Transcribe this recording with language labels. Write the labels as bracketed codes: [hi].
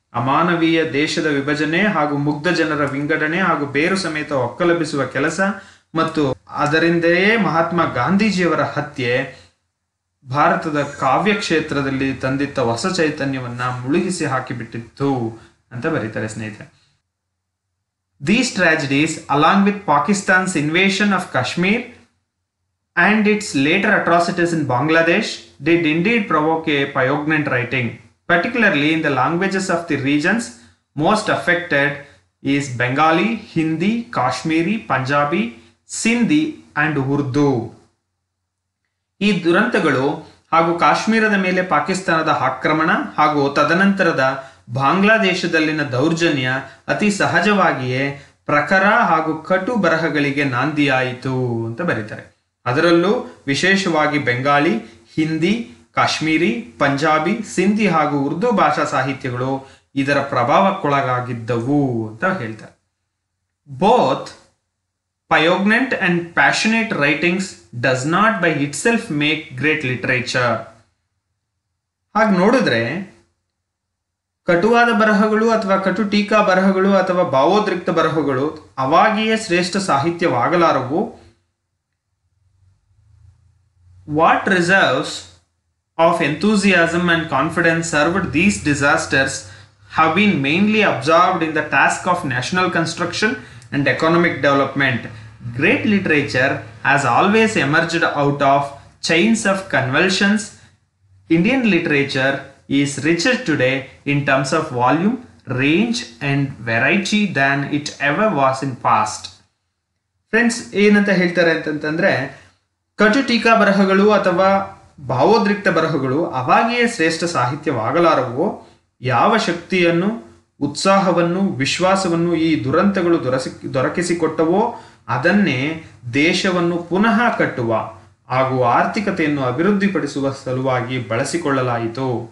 [kn] ಅಮಾನವೀಯ ದೇಶದ ವಿಭಜನೆ ಹಾಗೂ ಮುಗ್ಧ ಜನರ ವಿಂಗಡಣೆ ಹಾಗೂ ಬೇರು ಸಮೇತ ಒಕ್ಕಲೆಬ್ಬಿಸುವ ಕೆಲಸ ಮತ್ತು ಅದರಿಂದಲೇ ಮಹಾತ್ಮ ಗಾಂಧೀಜಿಯವರ ಹತ್ಯೆ ಭಾರತದ ಕಾವ್ಯ ಕ್ಷೇತ್ರದಲ್ಲಿ ತಂದಿದ್ದ ಹೊಸ ಚೈತನ್ಯವನ್ನ ಮುಳುಗಿಸಿ ಹಾಕಿಬಿಟ್ಟಿತ್ತು ಅಂತ ಬರೀತಾರೆ ಸ್ನೇಹಿತರೆ. [en] These tragedies, along with Pakistan's invasion of Kashmir and its later atrocities in Bangladesh, did indeed provoke a poignant writing, particularly in the languages of the regions most affected is Bengali, Hindi, Kashmiri, Punjabi, Sindhi and Urdu. [kn] ಈ ದುರಂತಗಳು ಹಾಗೂ ಕಾಶ್ಮೀರದ ಮೇಲೆ ಪಾಕಿಸ್ತಾನದ ಆಕ್ರಮಣ ಹಾಗೂ ತದನಂತರದ ಬಾಂಗ್ಲಾದೇಶದಲ್ಲಿನ ದೌರ್ಜನ್ಯ ಅತಿ ಸಹಜವಾಗಿಯೇ ಪ್ರಖರ ಹಾಗೂ ಕಟು ಬರಹಗಳಿಗೆ ನಾಂದಿಯಾಯಿತು ಅಂತ ಬರೀತಾರೆ. ಅದರಲ್ಲೂ ವಿಶೇಷವಾಗಿ ಬೆಂಗಾಲಿ, ಹಿಂದಿ, ಕಾಶ್ಮೀರಿ, ಪಂಜಾಬಿ, ಸಿಂಧಿ ಹಾಗೂ ಉರ್ದು ಭಾಷಾ ಸಾಹಿತ್ಯಗಳು ಇದರ ಪ್ರಭಾವಕ್ಕೊಳಗಾಗಿದ್ದವು ಅಂತ ಹೇಳ್ತಾರೆ. [en] Both poignant and passionate writings does not by itself make great literature. [kn] ಹಾಗೆ ನೋಡಿದ್ರೆ ಕಟುವಾದ ಬರಹಗಳು ಅಥವಾ ಕಟು ಟೀಕಾ ಬರಹಗಳು ಅಥವಾ ಭಾವೋದ್ರಿಕ್ತ ಬರಹಗಳು ಅವಾಗಿಯೇ ಶ್ರೇಷ್ಠ ಸಾಹಿತ್ಯವಾಗಲಾರವು. [en] What reserves of enthusiasm and confidence served these disasters have been mainly absorbed in the task of national construction and economic development. Great literature has always emerged out of chains of convulsions. Indian literature is richer today in terms of volume, range and variety than it ever was in past. [kn] Friends, ಏನಂತ ಹೇಳ್ತಾರೆ ಅಂತಂದ್ರೆ, ಕಟು ಟೀಕಾ ಬರಹಗಳು ಅಥವಾ ಭಾವೋದ್ರಿಕ್ತ ಬರಹಗಳು ಅವಾಗಿಯೇ ಶ್ರೇಷ್ಠ ಸಾಹಿತ್ಯವಾಗಲಾರವು. ಯಾವ ಶಕ್ತಿಯನ್ನು, ಉತ್ಸಾಹವನ್ನು, ವಿಶ್ವಾಸವನ್ನು ಈ ದುರಂತಗಳು ದೊರಕಿಸಿಕೊಟ್ಟವೋ ಅದನ್ನೇ ದೇಶವನ್ನು ಪುನಃ ಕಟ್ಟುವ ಹಾಗೂ ಆರ್ಥಿಕತೆಯನ್ನು ಅಭಿವೃದ್ಧಿಪಡಿಸುವ ಸಲುವಾಗಿ ಬಳಸಿಕೊಳ್ಳಲಾಯಿತು.